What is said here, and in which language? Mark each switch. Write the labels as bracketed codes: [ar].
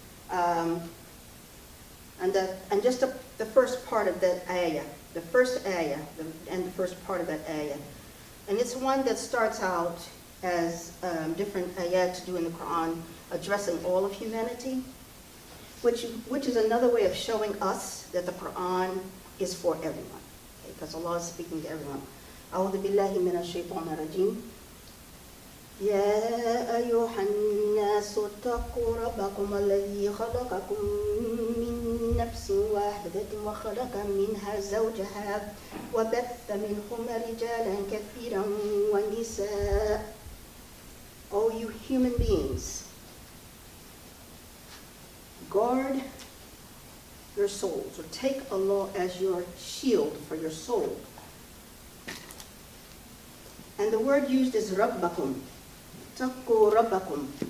[en] And just the first part of that ayah, the first ayah, and the first part of that ayah. And it's one that starts out as different ayat to do in the Quran, addressing all of humanity, which is another way of showing us that the Quran is for everyone, okay? Because Allah is speaking to everyone. [ar] أعوذ بالله من الشيطان الرجيم. يا أيها الناس اتقوا ربكم الذي خلقكم من نفس واحدة وخلق منها زوجها وبث منهما رجالا كثيرا ونساء. [en] O you human beings, guard your souls, or take Allah as your shield for your soul. And the word used is Rabbakum. Taqu Rabbakum.